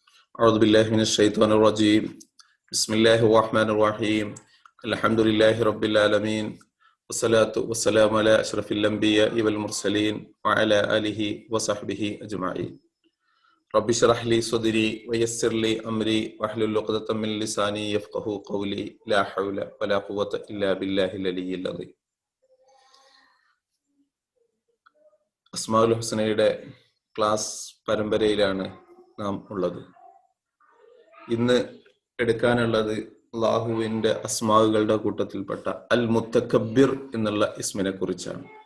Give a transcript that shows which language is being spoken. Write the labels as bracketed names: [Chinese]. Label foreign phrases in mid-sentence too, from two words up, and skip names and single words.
[Arabic] أعوذ بالله من الشيطان الرجيم بسم الله الرحمن الرحيم الحمد لله رب العالمين والصلاة والسلام على أشرف الأنبياء والمرسلين وعلى آله وصحبه أجمعين رب اشرح لي صدري ويسر لي أمري واحلل عقدة من لساني يفقهوا قولي لا حول ولا قوة إلا بالله العلي العظيم. [Malayalam] അസ്മാഉൽ ഹുസ്നയുടെ ക്ലാസ് പരമ്പരയിലാണ് നാം ഉള്ളത്. ഇന്ന് എടുക്കാനുള്ളത് അല്ലാഹുവിന്റെ അസ്മാഉകളുടെ കൂട്ടത്തിൽപ്പെട്ട അൽ മുത്തക്കബ്ബിർ എന്നുള്ള ഇസ്മിനെ കുറിച്ചാണ്.